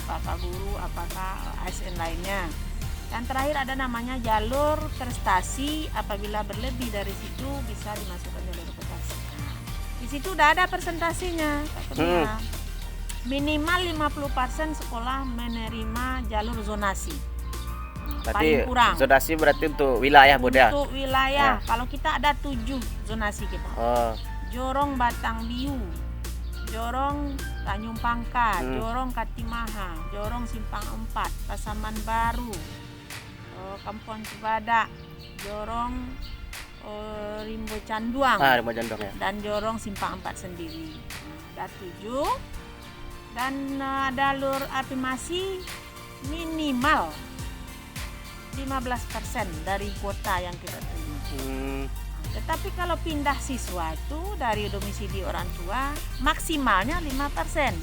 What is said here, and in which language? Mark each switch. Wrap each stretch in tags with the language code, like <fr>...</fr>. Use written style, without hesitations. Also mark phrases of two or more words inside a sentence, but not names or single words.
<id>apakah guru, apakah ASN lainnya. Dan terakhir ada namanya jalur prestasi, apabila berlebih dari situ bisa dimasukkan jalur prestasi. Di situ udah ada presentasinya, minimal 50% sekolah menerima jalur zonasi. Paling kurang. Zonasi berarti untuk wilayah, Bun, ya? Untuk wilayah, kalau kita ada 7 zonasi kita. Jorong Batang Biu, Jorong Tanjung Pangkat, Jorong Katimaha, Jorong Simpang 4, Pasaman Baru, Kampung Cibadak, Jorong Rimbo Canduang, Rimbo Canduang, ya. dan Jorong Simpang 4 sendiri. Ada 7. Dan jalur afirmasi minimal 15% dari kuota yang kita terima. Tetapi kalau pindah siswa itu dari domisili orang tua maksimalnya 5%.</id>